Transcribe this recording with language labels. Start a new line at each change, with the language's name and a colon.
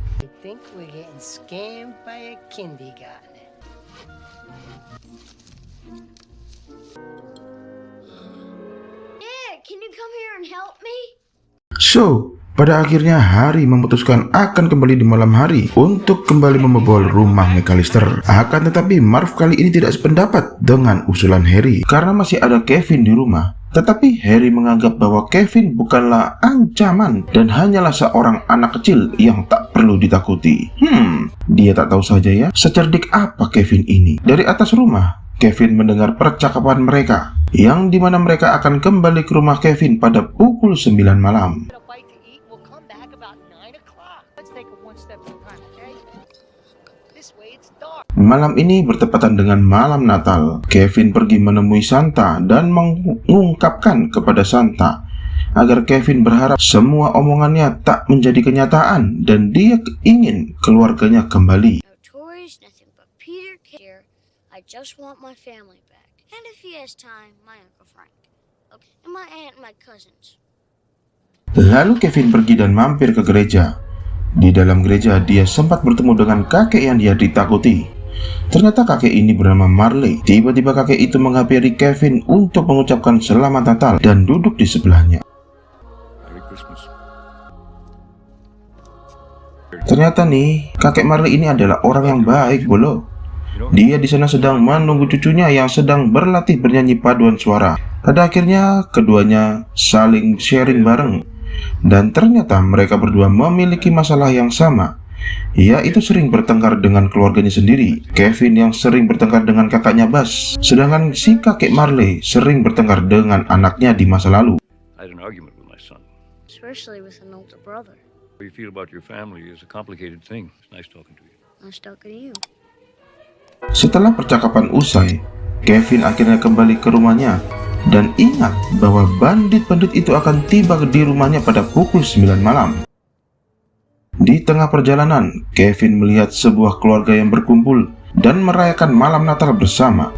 English: I think we're getting scammed by a kindergartner. Dad, can you come here and help me?
Indonesian: So, pada akhirnya Harry memutuskan akan kembali di malam hari untuk kembali membobol rumah McAllister. Akan tetapi Marv kali ini tidak sependapat dengan usulan Harry karena masih ada Kevin di rumah. Tetapi Harry menganggap bahwa Kevin bukanlah ancaman dan hanyalah seorang anak kecil yang tak perlu ditakuti. Dia tak tahu saja ya, secerdik apa Kevin ini. Dari atas rumah, Kevin mendengar percakapan mereka, yang dimana mereka akan kembali ke rumah Kevin pada pukul 9 malam. Malam ini bertepatan dengan malam Natal. Kevin pergi menemui Santa dan mengungkapkan kepada Santa agar Kevin berharap semua omongannya tak menjadi kenyataan dan dia ingin keluarganya kembali.
English: No toys, nothing but Peter here. I just want my family back. And if he has time, my Uncle Frank. Okay. And my aunt and my cousins.
Indonesian: Lalu Kevin pergi dan mampir ke gereja. Di dalam gereja, dia sempat bertemu dengan kakek yang dia ditakuti. Ternyata kakek ini bernama Marley. Tiba-tiba kakek itu menghampiri Kevin untuk mengucapkan selamat Natal dan duduk di sebelahnya. Ternyata nih, kakek Marley ini adalah orang yang baik, bolo. Dia di sana sedang menunggu cucunya yang sedang berlatih bernyanyi paduan suara. Pada akhirnya, keduanya saling sharing bareng. Dan ternyata mereka berdua memiliki masalah yang sama, yaitu sering bertengkar dengan keluarganya sendiri. Kevin yang sering bertengkar dengan kakaknya Buzz, sedangkan si kakek Marley sering bertengkar dengan anaknya di masa lalu.
English: I had an argument with my son. Especially with an older brother. How you feel about your family is a complicated thing. It's nice talking to you. Nice talking to you.
Indonesian: Setelah percakapan usai, Kevin akhirnya kembali ke rumahnya dan ingat bahwa bandit-bandit itu akan tiba di rumahnya pada pukul 9 malam. Di tengah perjalanan, Kevin melihat sebuah keluarga yang berkumpul dan merayakan malam Natal bersama.